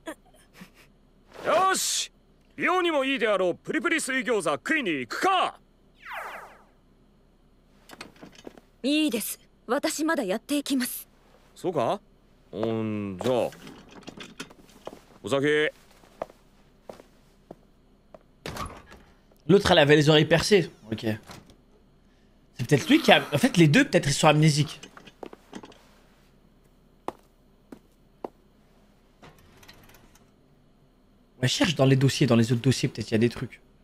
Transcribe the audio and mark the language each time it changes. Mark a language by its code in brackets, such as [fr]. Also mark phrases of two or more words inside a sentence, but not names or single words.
[ja] よし、美容にもいいであろうプリプリ水餃子食いに行くか。いいです。私まだやっていきます。そうか。じゃあお酒。 [fr] L'autre, elle avait les oreilles percées. Ok. C'est peut-être lui qui a... En fait, les deux, peut-être, ils sont amnésiques. Ouais, cherche dans les dossiers, dans les autres dossiers, peut-être il y a des trucs.